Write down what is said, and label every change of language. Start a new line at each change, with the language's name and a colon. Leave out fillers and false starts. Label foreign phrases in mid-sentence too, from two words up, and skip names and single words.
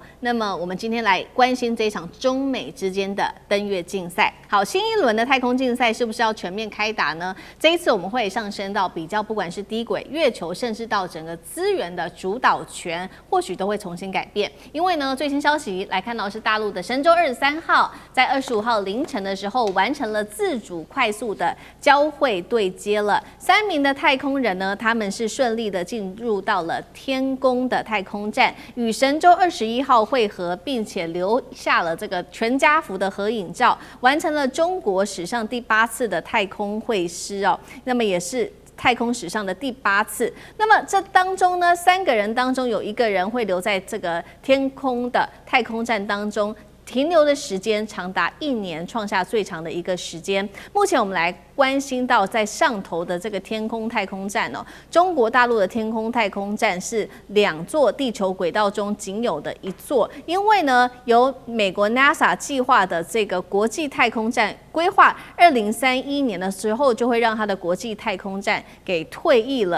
Chinese: 那麼我們今天來關心這一場中美之間的登月競賽。好，新一輪的太空競賽是不是要全面開打呢？這一次我們會上升到比較，不管是低軌、月球，甚至到整個資源的主導權或許都會重新改變，因為呢，最新消息來看到是大陸的神舟23號在25號凌晨的時候完成了自主快速的交會對接了，3名的太空人呢，他們是順利的進入到了天宮的太空站，與神舟21號會合，並且留下了這個全家福的合影照，完成了中國史上第8次的太空會師哦，那麼也是太空史上的第8次。那麼這當中呢，3個人當中有1個人會留在這個天空的太空站當中，停留的時間長達1年，創下最長的一個時間。目前我們來關心到在上頭的這個天空太空站哦，中國大陸的天空太空站是2座地球軌道中僅有的1座，因為呢，由美國 NASA 計劃的這個國際太空站規劃2031年的時候就會讓它的國際太空站給退役了。